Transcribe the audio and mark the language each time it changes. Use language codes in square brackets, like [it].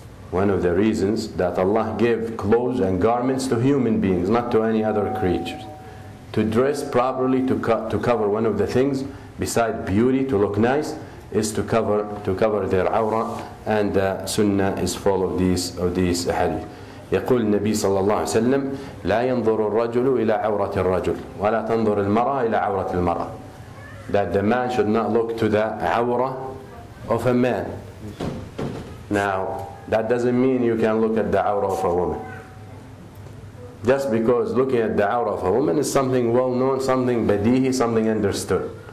[en] One of the reasons that Allah gave clothes and garments to human beings, not to any other creatures. To dress properly, to cover one of the things, besides beauty, to look nice, is to cover their awrah, and Sunnah is full of these hadith. [ar] يقول النبي صلى الله عليه وسلم لا ينظر الرجل إلى عورة الرجل ولا تنظر المرأة إلى عورة المرأة. [en] That the man should not look to the awrah of a man. Now that doesn't mean you can look at the awrah of a woman. Just because looking at the awrah of a woman is something well known, something badihi, something understood.